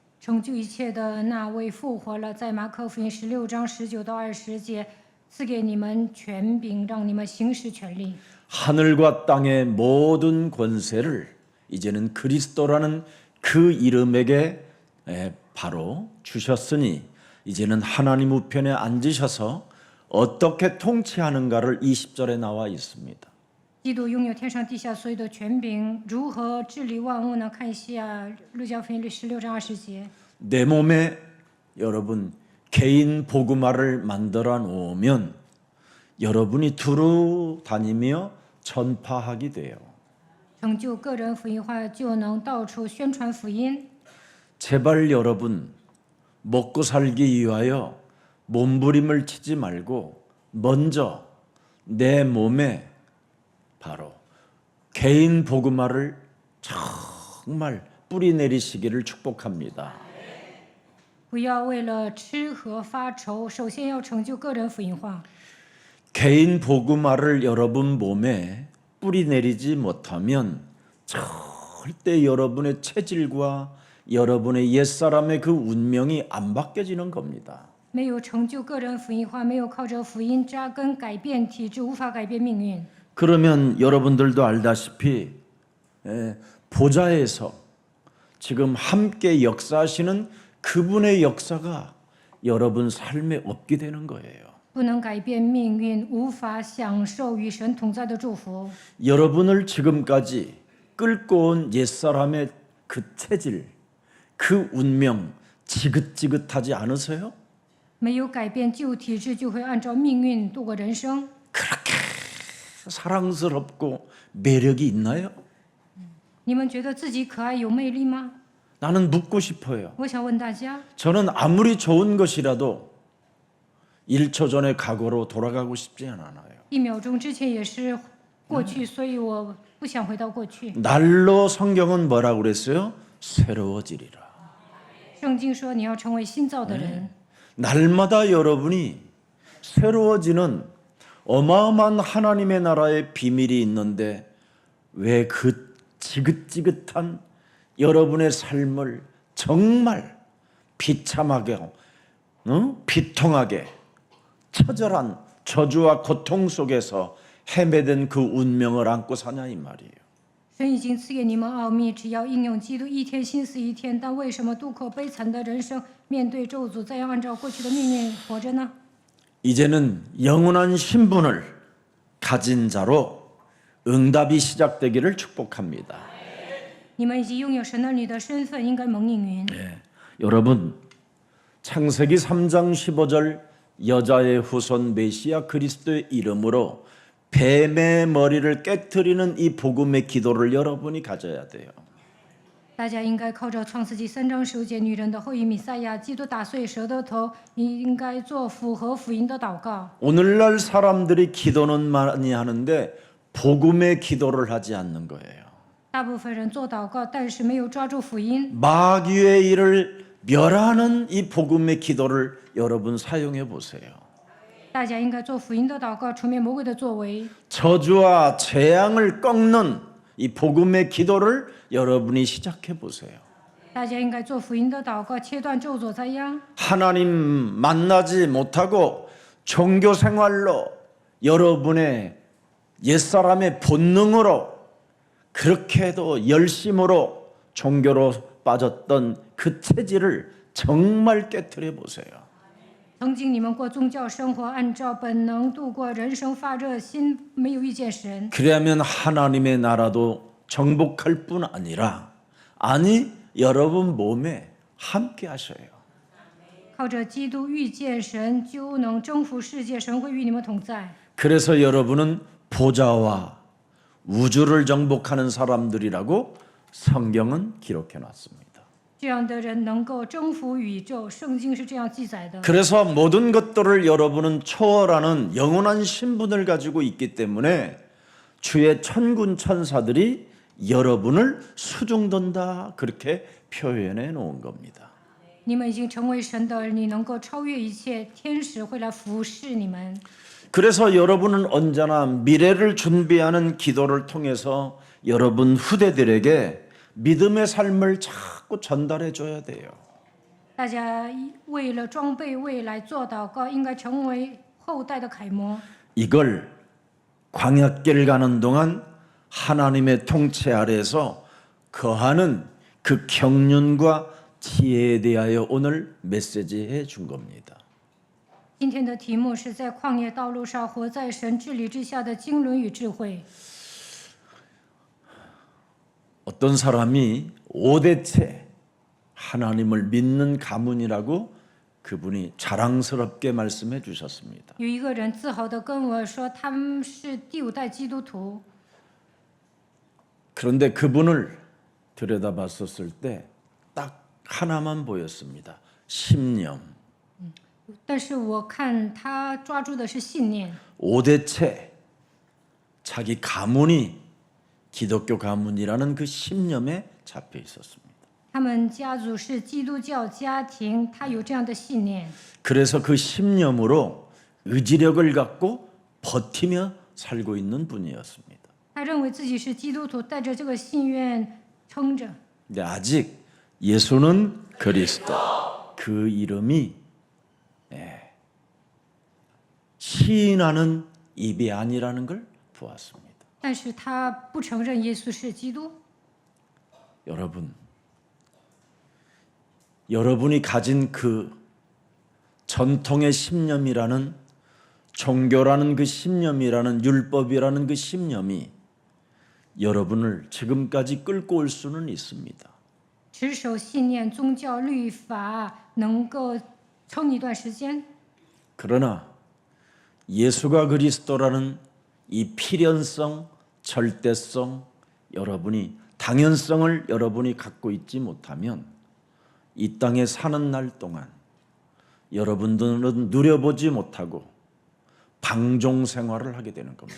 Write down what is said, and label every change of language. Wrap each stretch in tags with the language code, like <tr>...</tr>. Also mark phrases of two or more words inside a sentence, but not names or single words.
<zh>成就一切的那位复活了，在马可福音16章19到20节，赐给你们权柄，让你们行使权力。</zh> <ko>하늘과 땅의 모든 권세를 이제는 그리스도라는 그 이름에게 바로 주셨으니 이제는 하나님 우편에 앉으셔서 어떻게 통치하는가를 20절에 나와 있습니다.</ko> <zh>基督拥有天上地下所有的权柄，如何治理万物呢？看一下路加福音16章20节。</zh> <ko>내 몸에 여러분 개인 복음화를 만들어 놓으면 여러분이 두루 다니며 전파하게 돼요.</ko> <zh>成就个人福音化，就能到处宣传福音。</zh> <ko>제발 여러분 먹고 살기 위하여 몸부림을 치지 말고 먼저 내 몸에 바로 개인 복음화를 정말 뿌리 내리시기를 축복합니다.</ko> <zh>不要为了吃喝发愁，首先要成就个人福音化。</zh> <ko>개인 복음화를 여러분 몸에 뿌리 내리지 못하면 절대 여러분의 체질과 여러분의 옛사람의 그 운명이 안 바뀌어지는 겁니다.</ko> <zh>没有成就个人福音化，没有靠着福音扎根改变体质，无法改变命运。</zh> <ko>그러면 여러분들도 알다시피 보좌에서 지금 함께 역사하시는 그분의 역사가 여러분 삶에 없게 되는 거예요.</ko> <zh>不能改变命运，无法享受与神同在的祝福。</zh> <ko>여러분을 지금까지 끌고 온 옛사람의 그 체질, 그 운명 지긋지긋하지 않으세요?</ko> <zh>没有改变旧体质，就会按照命运度过人生。</zh> <ko>그렇게 사랑스럽고 매력이 있나요?</ko> <zh>你们觉得自己可爱有魅力吗？</zh> <ko>나는 묻고 싶어요.</ko> <zh>我想问大家，</zh> <ko>저는 아무리 좋은 것이라도 1초 전의 과거로 돌아가고 싶지 않아요.</ko> <zh>1 秒钟之前也是过去，所以我不想回到过去。</zh> <ko>날로 성경은 뭐라고 그랬어요? 새로워지리라.</ko> <zh>圣经说你要成为新造的人，</zh> <ko>날마다 여러분이 새로워지는 어마어마한 하나님의 나라의 비밀이 있는데 왜 그 지긋지긋한 여러분의 삶을 정말 비참하게, 비통하게, 처절한 저주와 고통 속에서 헤매던 그 운명을 안고 사냐 이 말이에요.</ko> <zh>神已经赐给你们奥秘，只要应用基督，一天心思一天。但为什么渡口悲惨的人生，面对咒诅，再要按照过去的命运活着呢？</zh> <ko>이제는 영원한 신분을 가진 자로 응답이 시작되기를 축복합니다.</ko> <zh>你们已经拥有神儿女的身份，应该蒙应允。</zh> <ko>여러분 창세기 3장 15절 여자의 후손 메시아 그리스도의 이름으로 뱀의 머리를 깨트리는 이 복음의 기도를 여러분이 가져야 돼요.</ko> <zh>大家应该靠着创世纪3章15节，女人的后裔弥赛亚，基督打碎蛇的头，你应该做符合福音的祷告。</zh> <ko>오늘날 사람들이 기도는 많이 하는데 복음의 기도를 하지 않는 거예요.</ko> <zh>大部分人做祷告，但是没有抓住福音。</zh> <ko>마귀의 일을 멸하는 이 복음의 기도를 여러분 사용해 보세요.</ko> <zh>大家应该做福音的祷告，除灭魔鬼的作为。</zh> <ko>저주와 재앙을 꺾는 이 복음의 기도를 여러분이 시작해 보세요.</ko> <zh>大家应该做福音的祷告，切断咒诅灾殃。</zh> <ko>하나님 만나지 못하고 종교 생활로 여러분의 옛사람의 본능으로 그렇게도 열심으로 종교로 빠졌던 그 체질을 정말 깨트려 보세요.</ko> <zh>曾经你们过宗教生活，按照本能度过人生，发热心，没有遇见神。</zh> <ko>그래야면 하나님의 나라도 정복할 뿐 아니라 아니 여러분 몸에 함께 하셔요.</ko> <zh>靠着基督遇见神，就能征服世界，神会与你们同在。</zh> <ko>그래서 여러분은 보좌와 우주를 정복하는 사람들이라고 성경은 기록해 놨습니다.</ko> <zh>这样的人能够征服宇宙，圣经是这样记载的。</zh> <ko>그래서 모든 것들을 여러분은 초월하는 영원한 신분을 가지고 있기 때문에 주의 천군 천사들이 여러분을 수중든다 그렇게 표현해 놓은 겁니다.</ko> <zh>你们已经成为神的儿女，能够超越一切，天使会来服侍你们。</zh> <ko>그래서 여러분은 언제나 미래를 준비하는 기도를 통해서 여러분 후대들에게 믿음의 삶을 자꾸 전달해 줘야 돼요.</ko> <zh>大家为了装备未来做祷告，应该成为后代的楷模。</zh> <ko>이걸 광야길 가는 동안 하나님의 통치 아래에서 거하는 그 경륜과 지혜에 대하여 오늘 메시지해 준 겁니다.</ko> <zh>今天的题目是在旷野道路上活在神治理之下的经纶与智慧。</zh> <ko>어떤 사람이 5대째 하나님을 믿는 가문이라고 그분이 자랑스럽게 말씀해 주셨습니다.</ko> <zh>有一个人自豪地跟我说，他们是第5代基督徒。</zh> <ko>그런데 그분을 들여다봤었을 때 딱 하나만 보였습니다. 신념.</ko> <zh>但是我看他抓住的是信念，</zh> <ko>5대째 자기 가문이 기독교 가문이라는 그 신념에 잡혀 있었습니다.</ko> <zh>他们家族是基督教家庭，他有这样的信念，</zh> <ko>그래서 그 신념으로 의지력을 갖고 버티며 살고 있는 분이었습니다.</ko> <zh>他认为自己是基督徒，带着这个信愿撑着。</zh> <ko>근데 아직 예수는 그리스도 그 이름이 시인하는 입이 아니라는 걸 보았습니다.</ko> <zh>但是他不承认耶稣是基督。</zh> <ko>여러분이 가진 그 전통의 신념이라는 종교라는 그 신념이라는 율법이라는 그 신념이 여러분을 지금까지 끌고 올 수는 있습니다.</ko> <zh>持守信念、宗教、律法能够撑一段时间，</zh> <ko>그러나 예수가 그리스도라는 이 필연성, 절대성, 당연성을 여러분이 갖고 있지 못하면 이 땅에 사는 날 동안 여러분들은 누려보지 못하고 방종 생활을 하게 되는 겁니다.</ko>